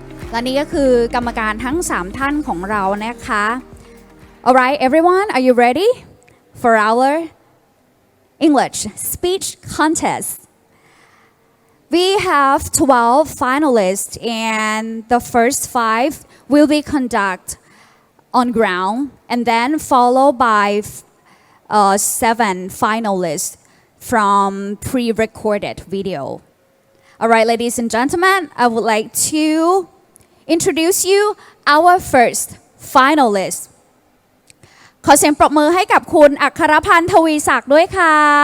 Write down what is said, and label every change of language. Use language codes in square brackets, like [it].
[th] และนี่ก็คือกรรมการทั้ง3ท่านของเรานะคะ [en] Alright everyone, are you ready for our English speech contest?We have 12 finalists and the first 5 will be conducted on ground and then followed by 7 finalists from pre-recorded video. Alright, ladies and gentlemen, I would like to introduce you our first finalist. [th] ขอเสียงปรบมือให้กับคุณอัครพันธ์ทวีศักดิ์ด้วยค่ะ